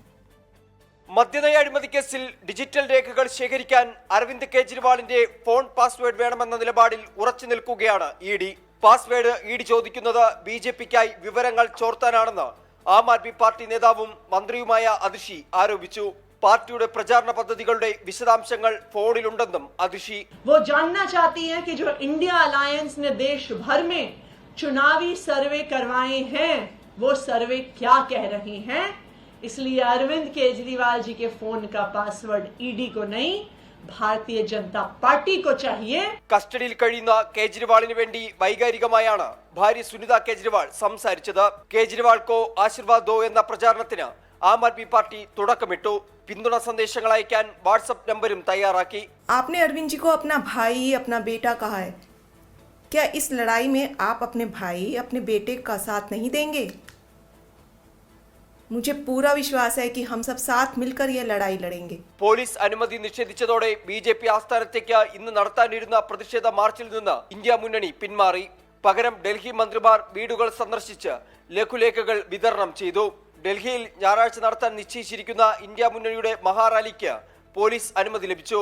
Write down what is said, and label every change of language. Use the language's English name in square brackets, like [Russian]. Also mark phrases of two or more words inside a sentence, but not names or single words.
[Malayalam] മദ്യനയ അഴിമതി കേസിൽ ഡിജിറ്റൽ രേഖകൾ ശേഖരിക്കാൻ അരവിന്ദ് കെജ്രിവാളിന്റെ ഫോൺ പാസ്വേഡ് വേണമെന്ന നിലപാടിൽ ഉറച്ചു നിൽക്കുകയാണ് ഇഡി. പാസ്വേഡ് ഇഡി ചോദിക്കുന്നത് BJPക്കായി വിവരങ്ങൾ ചോർത്താനാണെന്ന് ആം ആദ്മി പാർട്ടി നേതാവും മന്ത്രിയുമായ അതിഷി ആരോപിച്ചു. പാർട്ടിയുടെ പ്രചാരണ പദ്ധതികളുടെ വിശദാംശങ്ങൾ ഫോണിലുണ്ടെന്നും അതിഷി. [Hindi] वो जानना चाहती हैं कि जो इंडिया अलायंस ने देश भर में चुनावी सर्वे करवाए हैं वो सर्वे क्या कह रहे हैं. इसलिए अरविंद केजरीवाल जी के फोन का पासवर्ड ईडी को नहीं, भारतीय जनता पार्टी को चाहिए. [Malayalam] കസ്റ്റഡിയിൽ കഴിയുന്ന കേജ്രിവാളിന് വേണ്ടി വൈകാരികമായാണ് ഭാര്യ സുനിത കേജ്രിവാൾ സംസാരിച്ചത്. കേജ്രിവാൾക്കോ ആശീർവാദോ എന്ന പ്രചാരണത്തിന് ആം ആദ്മി പാർട്ടി തുടക്കമിട്ടു. പിന്തുണ സന്ദേശങ്ങൾ അയക്കാൻ വാട്സ്ആപ്പ് നമ്പരും തയ്യാറാക്കി. [Hindi] आपने अरविंद जी को अपना भाई, अपना बेटा कहा है. क्या इस लड़ाई में आप अपने भाई, अपने बेटे का साथ नहीं देंगे? मुझे पूरा विश्वास है कि हम सब साथ मिलकर यह लड़ाई लड़ेंगे. [Malayalam] പോലീസ് അനുമതി നിഷേധിച്ചതോടെ BJP ആസ്ഥാനത്തേക്ക് ഇന്ന് നടത്താനിരുന്ന പ്രതിഷേധ മാർച്ചിൽ നിന്ന് ഇന്ത്യ മുന്നണി പിന്മാറി. പകരം ഡൽഹി മന്ത്രിമാർ വീടുകൾ സന്ദർശിച്ച് ലഘുലേഖകൾ വിതരണം ചെയ്തു. ഡൽഹിയിൽ ഞായറാഴ്ച നടത്താൻ നിശ്ചയിച്ചിരിക്കുന്ന ഇന്ത്യ മുന്നണിയുടെ മഹാറാലിക്ക് പോലീസ് അനുമതി ലഭിച്ചു.